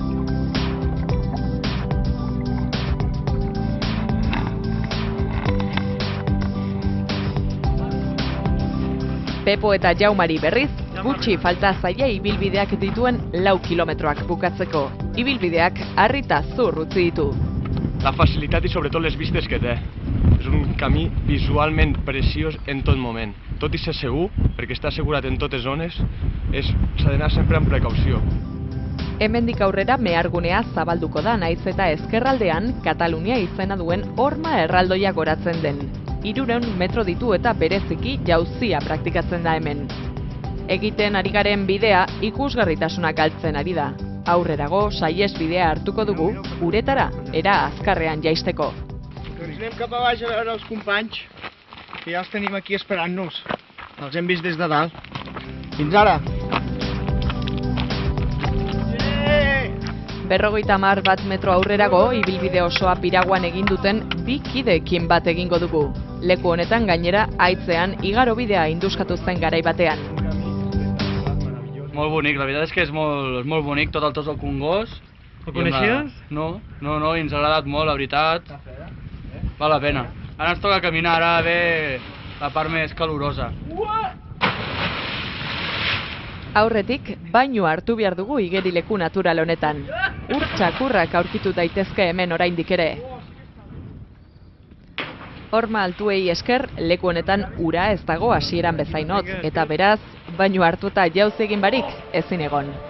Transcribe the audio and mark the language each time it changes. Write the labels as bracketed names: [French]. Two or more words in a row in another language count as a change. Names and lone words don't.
[Basque] Pepo eta Jaumari berriz, gutxi falta zaie ibilbideak dituen 4 kilometroak bukatzeko. Ibilbideak harrita zur utzi ditu. [Catalan] La facilitat i sobretot les vistes que té. És un camí visualment preciós en tot moment. Tot i ser segur, perquè està assegurat en totes zones, s'ha d'anar sempre amb precaució. [Basque] Hemendik aurrera mehargunea zabalduko da, naiz eta ezkerraldean Katalunia izena duen horma erraldoia goratzen den. 300 metro ditu eta bereziki jauzia praktikatzen da hemen. Egiten ari garen bidea ikusgarritasuna galtzen ari da. Aurrerago saihesbidea hartuko dugu, uretara, era azkarrean jaisteko. [Catalan] Doncs anem cap a baix a veure els companys, que ja els tenim aquí esperant-nos. Els hem vist des de dalt. Fins ara! [Basque] 50 bat metro aurrerago, ibilbide osoa Piraguan egin duten 2 kideekin bat egingo dugu. Leku honetan gainera haitzean igarobidea induskatu zen garai batean. [Catalan] Molt bonic, la veritat és que és molt bonic tot el Tos del Congost. El coneixies? No, i ens ha agradat molt, la veritat. Val la pena. Ara ens toca caminar, ara ve la part més calorosa. [Basque] Aurretik, bainu hartu behar dugu igerileku natural honetan. Ur txakurrak aurkitu daitezke hemen oraindik ere. Horma altuei esker, leku honetan ura ez dago hasieran bezainotz, eta beraz, bainu hartuta jauz egin barik, ezin egon.